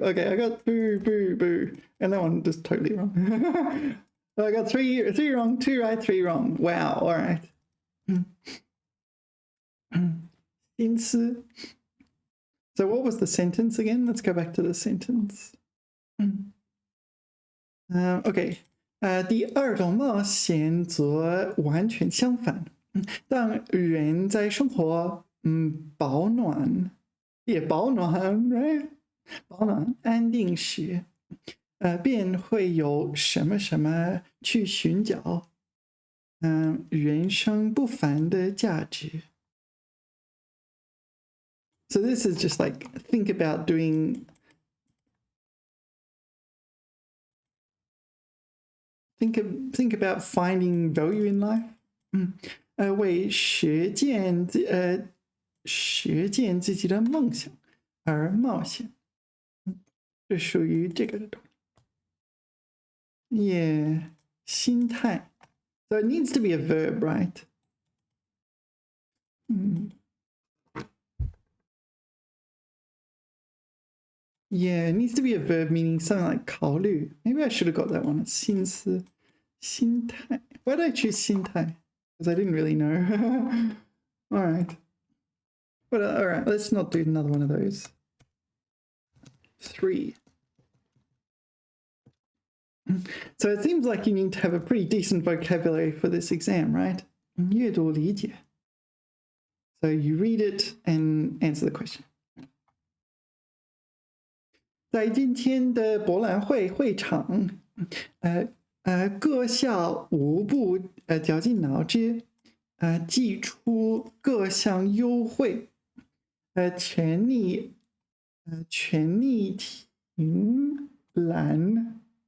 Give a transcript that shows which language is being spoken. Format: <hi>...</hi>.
<en>Okay, I got boo, boo, boo. And that one just totally wrong. I got three wrong, 2 right, 3 wrong. Wow, all right. 心思 So what was the sentence again? Let's go back to the sentence.</en> <zh>OK， 第二种冒险则完全相反。当人在生活保暖 right？保暖安定时，便会有什么什么去寻找人生不凡的价值。</zh> <en>So this is just like think about doing think about finding value in life.</en> <zh>为实践自己的梦想而冒险。这属于这个的东西。Yeah, 心态。</zh> <en>So it needs to be a verb, right? Yeah, it needs to be a verb meaning something like 考虑. Maybe I should have got that one.</en> <zh>心思, 心态.</zh> <en>Why did I choose 心态? Because I didn't really know. All right. But all right, let's not do another one of those. 3. So it seems like you need to have a pretty decent vocabulary for this exam, right?</en> <zh>阅读理解.</zh> <en>So you read it and answer the question.</en> <zh>在今天的博览会会场，各校无不绞尽脑汁，祭出各项优惠，全力挺揽。</zh>